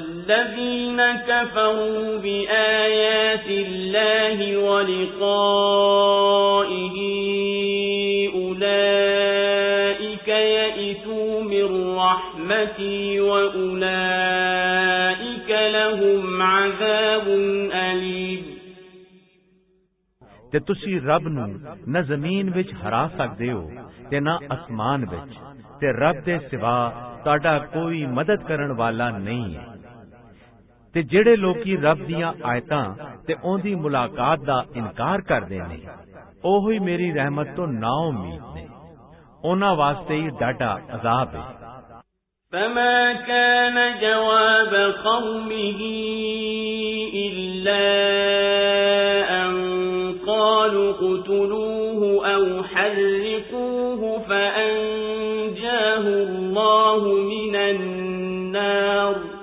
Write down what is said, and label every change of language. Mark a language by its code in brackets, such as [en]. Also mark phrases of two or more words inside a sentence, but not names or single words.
[ar] والذين كفروا بآيات الله ولقائه أولئك يئسوا من رحمتي وأولئك لهم عذاب أليم [pa] ਤੇ ਤੁਸੀਂ ਰੱਬ ਨੂੰ ਨਾ ਜ਼ਮੀਨ ਵਿੱਚ ਹਰਾ ਸਕਦੇ ਹੋ ਤੇ ਨਾ ਅਸਮਾਨ ਵਿੱਚ, ਤੇ ਰੱਬ ਦੇ ਸਿਵਾ ਤੁਹਾਡਾ ਕੋਈ ਮਦਦ ਕਰਨ ਵਾਲਾ ਨਹੀਂ ਹੈ। ਤੇ ਜਿਹੜੇ ਲੋਕੀ ਰੱਬ ਦੀਆਂ ਆਇਤਾਂ ਤੇ ਉਹਦੀ ਮੁਲਾਕਾਤ ਦਾ ਇਨਕਾਰ ਕਰਦੇ ਨੇ, ਉਹੀ ਮੇਰੀ ਰਹਿਮਤ ਤੋਂ ਨਾ ਉਮੀਦ ਨੇ, ਉਹਨਾਂ ਵਾਸਤੇ ਹੀ ਡਾਢਾ ਅਜ਼ਾਬ ਹੈ। [ar] فما كان جواب قومه إلا أن قالوا اقتلوه أو حرقوه فأنجاه الله من النار